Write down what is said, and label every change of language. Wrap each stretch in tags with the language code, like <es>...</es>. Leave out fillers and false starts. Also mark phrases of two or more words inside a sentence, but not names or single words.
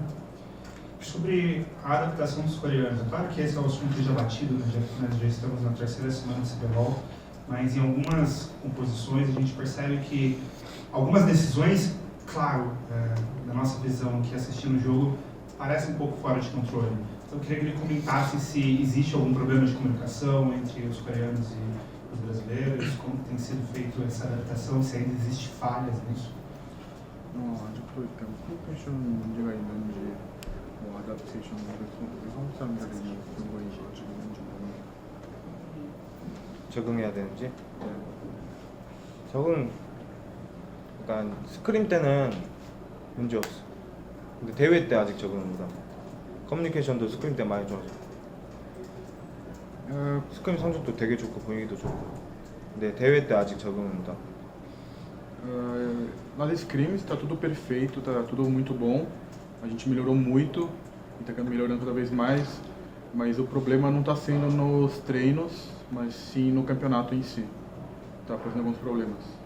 <pt>Sobre a adaptação dos coreanos. É claro que esse é o assunto já batido, nós já estamos na 3ª semana de CBLOL, mas em algumas composições a gente percebe que algumas decisões, claro, da nossa visão que assistindo o jogo, parecem um pouco fora de controle. Então eu queria que ele comentasse se existe algum problema de comunicação entre os coreanos e os brasileiros, como tem sido feita essa adaptação, se ainda existe falhas nisso.</pt> <ko>아직도 일단 커뮤니케이션 문제가 있는지 뭐 아답테이션 한국 사람들이 그런 거인지 지금 있는지 모르겠어요. 적응해야 되는지? 적응, 그러니까 스크림 때는 문제 없어. 근데 대회 때 아직 적응을 못하고. 커뮤니케이션도 스크림 때 많이 좋아져. 스크림 성적도 되게 좋고 분위기도 좋고. 근데 대회 때 아직 적응을 못하고.</ko> <pt>Nas scrims está tudo perfeito, está tudo muito bom. A gente melhorou muito e está melhorando cada vez mais. Mas o problema não está sendo nos treinos, mas sim no campeonato em si. Está fazendo alguns problemas.</pt>